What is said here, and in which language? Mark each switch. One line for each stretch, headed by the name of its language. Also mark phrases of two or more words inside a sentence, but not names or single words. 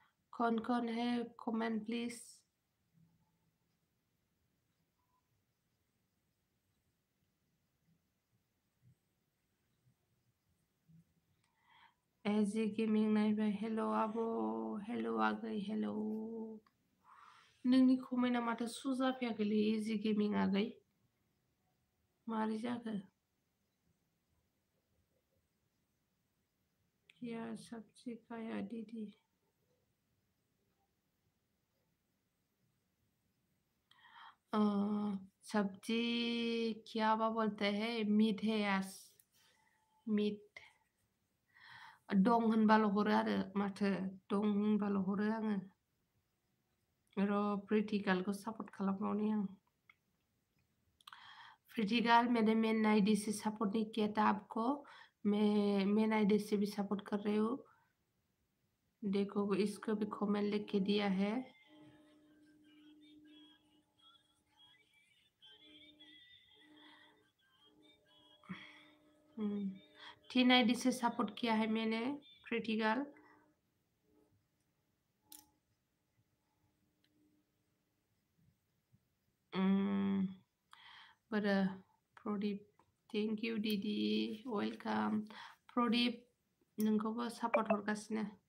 Hindi: कौन-कौन है
English: comment please.
Hindi: एजी गेमिं नायबाय।
Bodo: हेल' आब', हेल' आगै, हेल'। नोंनि कमेन्टआ माथो शु जाफैयाखैलै एजी गेमिं आगै, मारै जाखो?
Hindi: क्या सब्जी खाया दीदी? सब्जी क्या बोलते हैं? मीट है यास, मीट।
Bodo: दं होनबाल' हरो आरो माथो, दं होनबाल' हरो आङो। र' प्रिटि गार्लखौ सापर्ट खालामबावनि आं।
Hindi: प्रिटि गर्ल मैंने मेन आईडी से सपोर्ट नहीं किया था आपको, मैं मेन आईडी से भी सपोर्ट कर रही हूँ। देखो इसको भी कमेंट लिख के दिया है। तीन आईडी से सपोर्ट किया है मैंने प्रिटि गर्ल।
English: प्रदीप, thank you didi, welcome.
Bodo: प्रदीप नोंखौबो सापर्ट हरगासिनो।